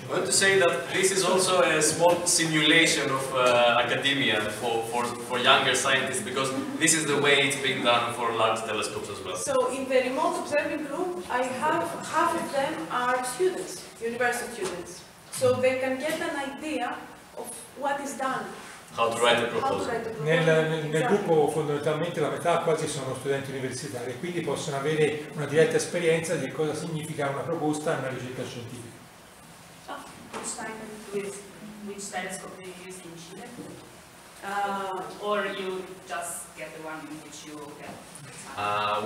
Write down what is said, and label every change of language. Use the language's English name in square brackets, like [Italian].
[English] I want to say that this is also a small simulation of academia for younger scientists, because this is the way it's being done for large telescopes as well. So in the remote observing group, I have half of them are students, university students. So they can get an idea of what is done. How to write a proposal. [Italian] Nel gruppo fondamentalmente la metà quasi sono studenti universitari e quindi possono avere una diretta esperienza di cosa significa una proposta e una ricerca scientifica. [English] Which telescope do you use in Chile? Or you just get the one in which you get time?